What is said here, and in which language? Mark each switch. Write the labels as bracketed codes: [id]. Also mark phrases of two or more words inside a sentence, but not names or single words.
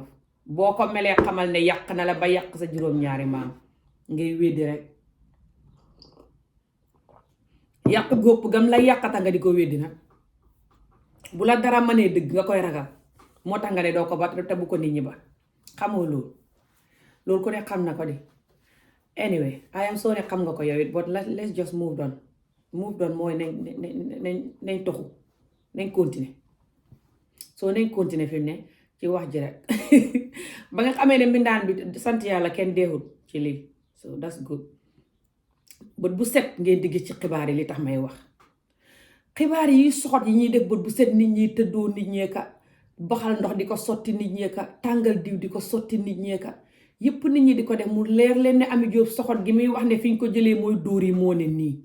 [wo] boo ko melee xamal ne yàq na la ba yàq sa juróom-ñaari maam. ngay weddi rek yàq gópp gam la yàqata nga di ko weddi nag. bu la dara mënee dëgg nga koy ragal, moo tax nga ne doo ko ba te bu ko nit ñi ba. xamoo loolu ko ne xam na ko di. [en] anyway I am sorry [wo] xam nga ko yow [en] it, but let's just move on [wo] mooy nañ toxu, nañ continuer. soo nañ continuer fi mu ne ci wax ji rek ba nga xamee ne mbindaan bi sant yàlla kenn deexul ci lii, [en] so that's good. [wo] bët bu set ngeen di gis ci xibaar yi li tax may wax. xibaar yi soxot yi ñuy def bët bu set, nit ñi tëddoo, nit ñee ka baxal ndox di ko sotti, nit ñee ka tàngal diw di ko sotti, nit ñee ka yépp nit ñi di ko def. mu leer leen ne Ami Jóob soxot gi muy wax ne fi ñu ko jëlee mooy dóor yi moo ne nii.